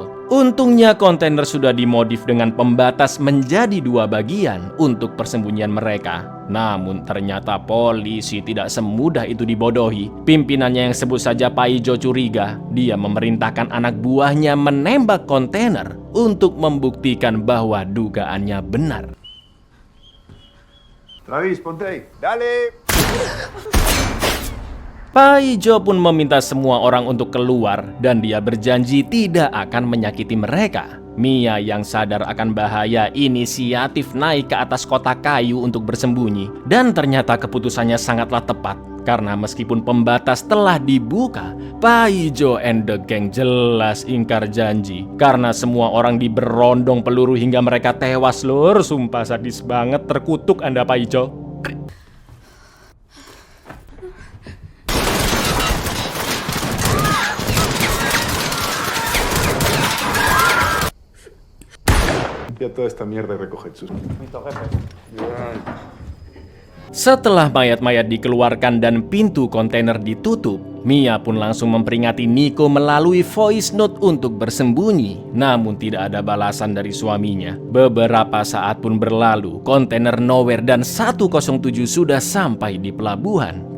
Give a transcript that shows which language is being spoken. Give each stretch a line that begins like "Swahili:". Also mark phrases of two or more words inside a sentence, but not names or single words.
Indonesian: Untungnya kontainer sudah dimodif dengan pembatas menjadi 2 bagian untuk persembunyian mereka. Namun ternyata polisi tidak semudah itu dibodohi. Pimpinannya yang sebut saja Paijo curiga. Dia memerintahkan anak buahnya menembak kontainer untuk membuktikan bahwa dugaannya benar.
Spanish: Travis, ponte ahí. Dale.
Indonesian: Paijo pun meminta semua orang untuk keluar dan dia berjanji tidak akan menyakiti mereka. Mia yang sadar akan bahaya inisiatif naik ke atas kotak kayu untuk bersembunyi. Dan ternyata keputusannya sangatlah tepat. Karena meskipun pembatas telah dibuka, Paijo
English: and the gang
Indonesian: jelas ingkar janji. Karena semua orang diberondong peluru hingga mereka tewas lur. Sumpah sadis banget, terkutuk Anda Paijo.
Spanish: Limpia toda esta mierda y recoge sus...
Indonesian: Setelah mayat-mayat dikeluarkan dan pintu kontainer ditutup, Mia pun langsung memperingati Nico melalui
English: voice note
Indonesian: untuk bersembunyi. Namun tidak ada balasan dari suaminya. Beberapa saat pun berlalu, kontainer Nowhere dan 107 sudah sampai di pelabuhan.